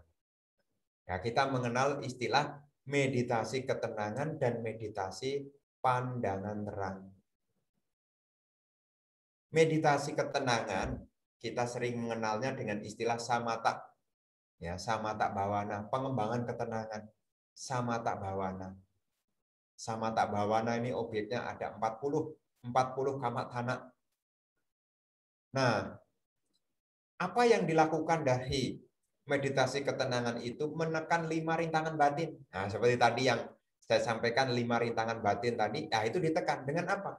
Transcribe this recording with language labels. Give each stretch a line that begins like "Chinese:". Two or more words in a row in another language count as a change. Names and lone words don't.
Indonesian: Ya, kita mengenal istilah meditasi ketenangan dan meditasi pandangan terang. Meditasi ketenangan kita sering mengenalnya dengan istilah samatha. Ya,
Pali: samatha bhavana,
Indonesian: pengembangan ketenangan.
Pali: Samatha bhavana. Samatha bhavana
Indonesian: ini objeknya ada 40 kamathana. Nah, apa yang dilakukan dari meditasi ketenangan itu menekan 5 rintangan batin. Nah, seperti tadi yang saya sampaikan 5 rintangan batin tadi, nah itu ditekan dengan apa?